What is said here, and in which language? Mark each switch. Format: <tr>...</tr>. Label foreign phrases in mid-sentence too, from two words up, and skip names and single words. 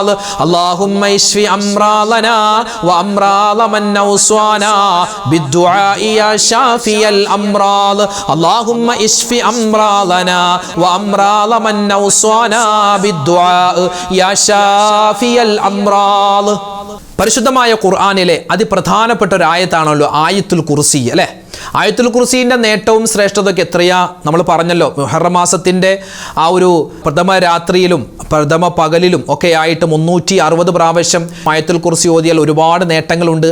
<ar>اللهم اشف أمراضنا وأمراض من أوصانا بالدعاء يا شافي الأمراض. اللهم اشف أمراضنا وأمراض من أوصانا بالدعاء يا شافي الأمراض.</ar> <ml>പരിശുദ്ധമായ ഖുർആനിലെ അതിപ്രധാനപ്പെട്ട ഒരു ആയത്താണല്ലോ ആയത്തുൽ കുർസി അല്ലേ. ആയത്തുൽ കുർസിൻ്റെ നേട്ടവും ശ്രേഷ്ഠതയൊക്കെ എത്രയാ നമ്മൾ പറഞ്ഞല്ലോ. മുഹറം മാസത്തിൻ്റെ ആ ഒരു പ്രഥമ രാത്രിയിലും പ്രഥമ പകലിലും ഒക്കെ ആയിട്ട് 360 പ്രാവശ്യം ആയത്തുൽ കുർസി ഓതിയാൽ ഒരുപാട് നേട്ടങ്ങളുണ്ട്.</ml>